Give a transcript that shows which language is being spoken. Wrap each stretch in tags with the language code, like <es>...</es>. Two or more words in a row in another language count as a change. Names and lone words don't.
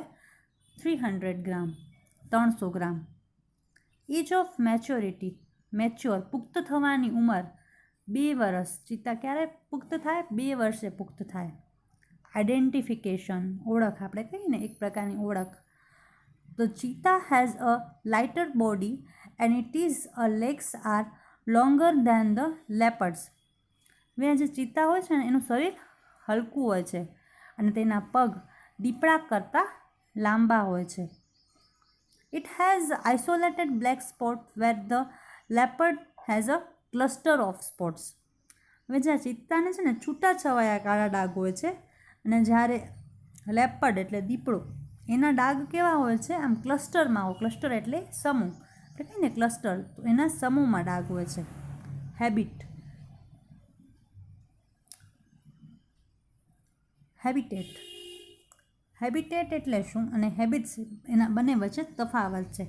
<gu>300 ગ્રામ, 300 ગ્રામ.</gu> <en>age of maturity,</en> <gu>પુખ્ત થવાની ઉંમર 2 વર્ષ. ચિત્તા ક્યારે પુખ્ત થાય? 2 વર્ષે પુખ્ત થાય. આઇડેન્ટિફિકેશન, ઓળખ, આપણે કહીએ ને એક પ્રકારની ઓળખ.</gu> <en>The cheetah has a lighter body and its legs are longer than the leopards.</en> <gu>હવે જે ચિત્તા હોય છે ને એનું શરીર હલકું હોય છે અને તેના પગ દીપડા કરતાં લાંબા હોય છે.</gu> <en>It has isolated black spot where the leopard has a cluster of spots.</en> <gu>હવે જે ચિત્તાને છે ને છૂટાછવાયા કાળા ડાઘ હોય છે અને જ્યારે લેપર્ડ એટલે દીપડો એના ડાઘ કેવા હોય છે? આમ ક્લસ્ટરમાં હોય. ક્લસ્ટર એટલે સમૂહ, એટલે કહીએ ને ક્લસ્ટર, તો એના સમૂહમાં ડાઘ હોય છે. હેબિટેટ એટલે શું અને હેબિટ્સ એના બંને વચ્ચે તફાવત છે.</gu>